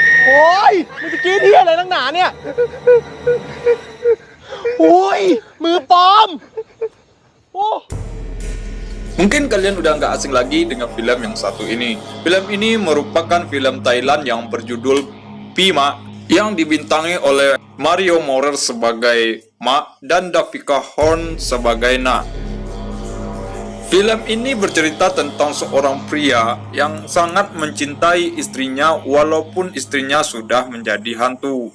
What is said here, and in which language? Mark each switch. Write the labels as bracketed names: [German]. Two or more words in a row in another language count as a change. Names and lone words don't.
[Thai] ยมึงจะกินที่อะไรนักหนาเนี่ยโอ้ยมือปลอมโอ้ [Indonesian] Mungkin kalian udah nggak asing lagi dengan film yang satu ini. Film ini merupakan film Thailand yang berjudul Pima, yang dibintangi oleh Mario Maurer sebagai Ma dan Davika Horn sebagai Na. Film ini bercerita tentang seorang pria yang sangat mencintai istrinya walaupun istrinya sudah menjadi hantu.